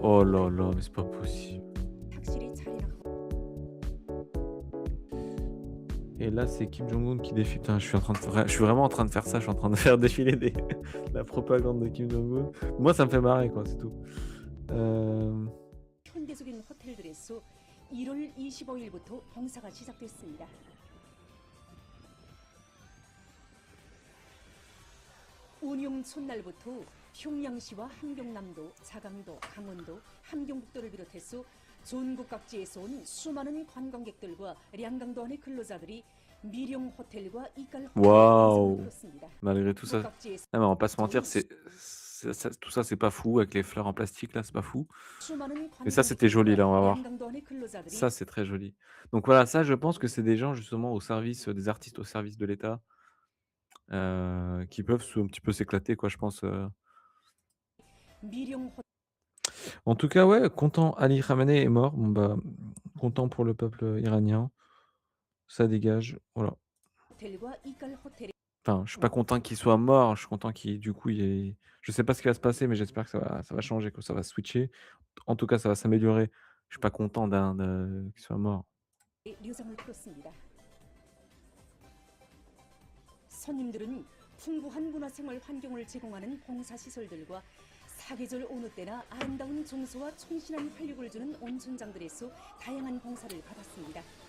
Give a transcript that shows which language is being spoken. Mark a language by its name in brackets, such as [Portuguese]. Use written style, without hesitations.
[French] Oh là là, mais c'est pas possible. [Korean] 착실히 잘 해나가고 [French] Et là, c'est Kim Jong-un qui défile. Putain, je suis vraiment en train de faire ça. Je suis en train de faire défiler la propagande de Kim Jong-un. Moi, ça me fait marrer, quoi, c'est tout. [Korean] 현대적인 호텔들에서 1월 25일부터 봉사가 시작됐습니다. 운용 첫날부터 평양시와 함경남도, 자강도, 강원도, 함경북도를 비롯해서 전국 각지에서 온 수많은 관광객들과 량강도 안의 근로자들이 미령 호텔과 이깔 호텔에 Waouh. 들었습니다. [French] Malgré tout ça. [Korean] 각지에서 [French] Ah, mais on va pas se mentir, tout ça, c'est pas fou. Avec les fleurs en plastique, là, c'est pas fou. [Korean] 수많은 [French] Mais ça, c'était joli, là, on va voir. [Korean] 량강도 안의 근로자들이 [French] Ça, c'est très joli. Donc voilà, ça, je pense que c'est des gens, justement, au service des artistes, au service de l'État, qui peuvent un petit peu s'éclater, quoi, je pense. [Korean] 미령 [French] En tout cas, ouais, content. Ali Khamenei est mort. Bon, bah, content pour le peuple iranien. Ça dégage. Voilà. [Korean] 호텔과 이깔 호텔에 [French] Enfin, je suis pas content qu'il soit mort. Je suis content du coup, je sais pas ce qui va se passer, mais j'espère que ça va changer, que ça va switcher. En tout cas, ça va s'améliorer. Je suis pas content qu'il soit mort. [Korean] 료장을 풀었습니다. 손님들은 풍부한 문화생활 환경을 제공하는 봉사시설들과 사계절 어느 때나 아름다운 정서와 충실한 활력을 주는 온천장들에서 다양한 봉사를 받았습니다.